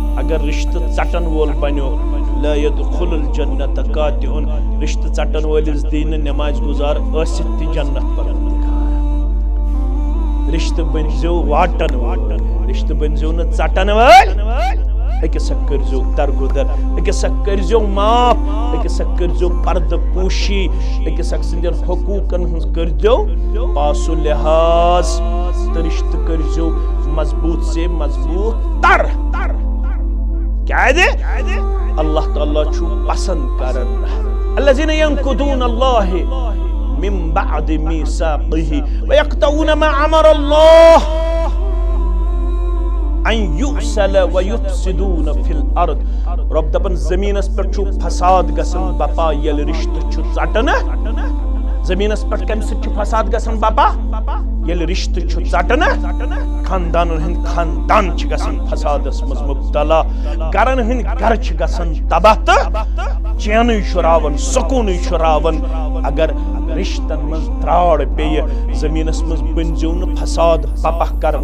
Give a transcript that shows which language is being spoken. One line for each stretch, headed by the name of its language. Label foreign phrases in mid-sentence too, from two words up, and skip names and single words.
Kashmiri: اگر رشتہ ژٹن وول بنو
Arabic: لا يدخل الجنة قاطع
Kashmiri: رشتہ ژٹن وٲلِس دی نہٕ نماز گزار ٲسِتھ تہِ جنت پروردگار رشتہ بنزیو واٹن وول رشتہ بنزیو نہٕ ژٹن وٲلۍ أکِس اکھ کٔرزیو درگُدر أکِس اکھ کٔرزیو معاف أکِس اکھ کٔرزیو پردٕ پوشی أکِس اکھ سٕنٛدٮ۪ن حقوٗقن ہٕنٛز کٔرزیو پاسو لحاظ تہٕ رشتہٕ کٔرزیو مضبوط سے مضبوط تر کیازِ اللہ تعالیٰ چھُ پسند کران
Arabic: الذین ینقضون اللہ من بعد میثاقہ ویقطعون ما امر اللہ ان یُفصل ویفسدون فی
Kashmiri: الارض رب دپان زمینس پٮ۪ٹھ چھُ فساد گژھان بپا ییٚلہِ رشتہٕ چھُ ژٹنہٕ زمینس پٮ۪ٹھ کمہِ سۭتۍ چھُ فساد گژھان بپا ییٚلہِ رشتہٕ چھُ ژٹنہٕ خاندانن ہٕنٛدۍ خاندان چھِ گژھان فسادس منٛز مبتلا گرن ہٕنٛدۍ گرٕ چھِ گژھان تباہ تہٕ چینٕے چھُ راوان سکوٗنٕے چھُ راوان اگر رشتن منٛز تراڑ پیٚیہِ زمینس منٛز بٔنزیو نہٕ فساد پپہ کرن